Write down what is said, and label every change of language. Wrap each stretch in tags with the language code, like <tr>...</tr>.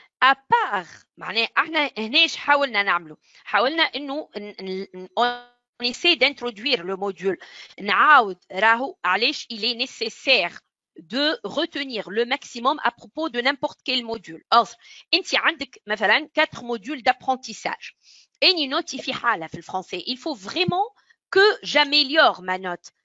<fr>À part</fr> <ar>معناه احنا هناش حاولنا نعمله حاولنا انه</ar> <fr>on essaie d'introduire le module.</fr> <ar>نعاود راهو علاش</ar> <fr>il est nécessaire de retenir le maximum à propos de n'importe quel module.</fr> <ar>أصل انت عندك مثلا 4</ar> <fr>modules d'apprentissage.</fr> <ar>اني نوتي في حالة في الفرنسي</ar> <fr>il faut vraiment que j'améliore ma note.</fr>